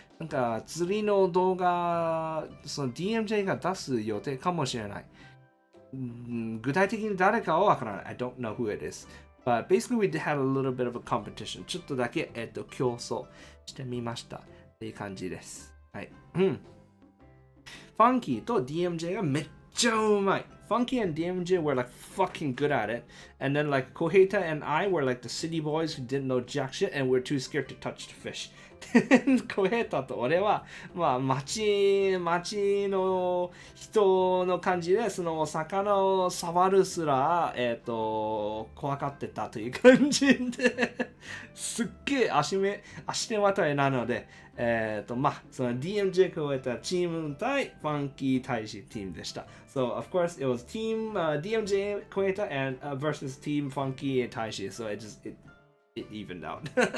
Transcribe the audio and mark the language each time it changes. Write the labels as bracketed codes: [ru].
[ja] なんか釣りの動画、その DMJ が出す予定かもしれない。具体的に誰かはわからない。 [en] I don't know who it is. But basically we had a little bit of a competition. [ja] ちょっとだけ、競争してみました。っていう感じです。はい。ファンキーと DMJ がめっちゃうまい。 [en] Funky and DMJ were like fucking good at it. And then like Koheta and I were like the city boys who didn't know jack shit and were too scared to touch the fish. [ja] Koheta と俺は、まあ町の人の感じで、その魚を触るすら、怖がってたという感じで、すっげえ足手まといなので、まあ、その DMJ Koheta チーム対ファンキー大使チームでした。 [en] So, of course, it was team DMJ Koheta and versus team Funky and Taishi. So it evened out.